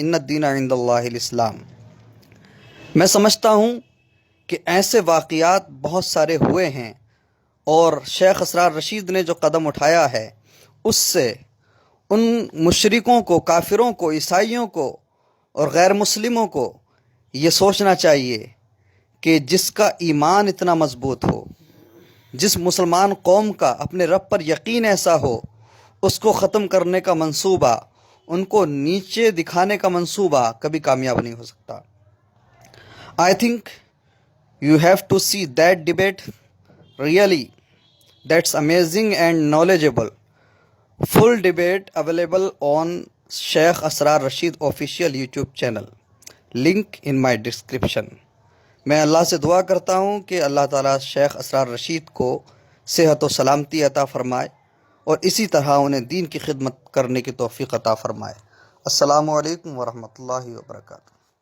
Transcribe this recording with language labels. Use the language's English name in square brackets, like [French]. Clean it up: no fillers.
[Arabic] ان الدین عند اللہ الاسلام. [Urdu] میں سمجھتا ہوں کہ ایسے واقعات بہت سارے ہوئے ہیں اور شیخ اسرار رشید نے جو قدم اٹھایا ہے اس سے ان مشرکوں کو، کافروں کو، عیسائیوں کو اور غیر مسلموں کو یہ سوچنا چاہیے کہ جس کا ایمان اتنا مضبوط ہو، جس مسلمان قوم کا اپنے رب پر یقین ایسا ہو، اس کو ختم کرنے کا منصوبہ، ان کو نیچے دکھانے کا منصوبہ کبھی کامیاب نہیں ہو سکتا. [English] I think you have to see that debate. Really, that's amazing and knowledgeable. Full debate available on Sheikh Asrar Rashid official YouTube channel. Link in my description. [Urdu] میں اللہ سے دعا کرتا ہوں کہ اللہ تعالیٰ شیخ اسرار رشید کو صحت و سلامتی عطا فرمائے اور اسی طرح انہیں دین کی خدمت کرنے کی توفیق عطا فرمائے. السلام علیکم ورحمۃ اللہ وبرکاتہ.